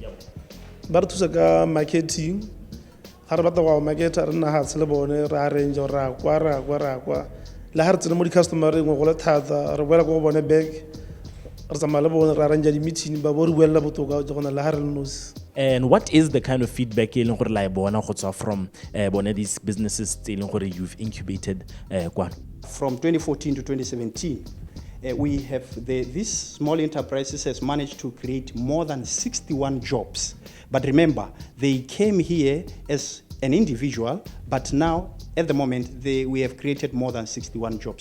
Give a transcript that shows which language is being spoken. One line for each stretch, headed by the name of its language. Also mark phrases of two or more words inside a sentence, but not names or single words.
Tswana: ba re thusa ka marketing ha re batla go marketa re nna hatse le bone re arrange ra kwa la ha re tsena mo di customer re go le thata re boela go bone back re tsamaya le bone re arrange di meeting ba bo re buella botoka go gona la ha re nosi.
English: And what is the kind of feedback
Tswana: e leng gore la e bona go tswa
English: from bone these businesses
Tswana: tse leng gore
English: you've incubated kwano? From 2014 to 2017, These small enterprises has managed to create more than 61 jobs. But remember, they came here as an individual, but now at the moment we have created more than 61 jobs.